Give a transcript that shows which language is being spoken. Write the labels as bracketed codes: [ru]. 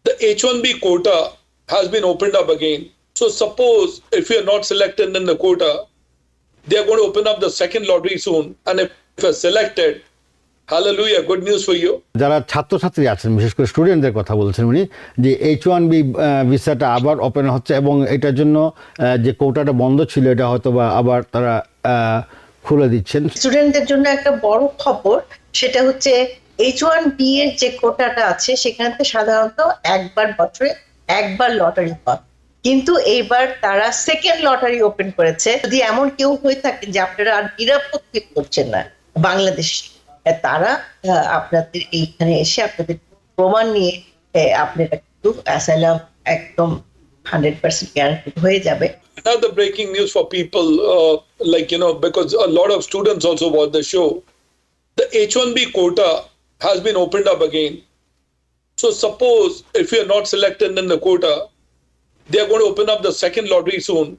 [en] H1B quota has been opened up again. So suppose if you're not selected in the quota, they're going to open up the second lottery soon. And if you're selected, hallelujah, good news for you. [bn] যারা ছাত্রছাত্রী আছেন বিশেষ করে স্টুডেন্টদের কথা বলছেন উনি যে H1B ভিসাটা আবার ওপেন হচ্ছে এবং এটার জন্য যে কোটাটা বন্ধ ছিল এটা হয়তো বা আবার তারা খুলে দিচ্ছেন। স্টুডেন্টদের জন্য একটা বড় খবর, সেটা হচ্ছে H1B এর যে কোটাটা আছে সেখানে সাধারণত বছরে একবার লটারি হয়, কিন্তু এইবার তারা সেকেন্ড লটারি ওপেন করেছে। যদি এমন কেউ হয়ে থাকে যে আপনারা আর নিরাপদ ফিল করছেন না বাংলাদেশ, তারা আপনাদের এইখানে এসে আপনাদের প্রমাণ নিয়ে আপনারা কিন্তু অ্যাসাইলাম একদম 100% গ্যারান্টিড হয়ে যাবে। [en] Another breaking news for people, because a lot of students also watch the show. The H1B quota has been opened up again. So suppose if you're not selected in the quota, they're going to open up the second lottery soon.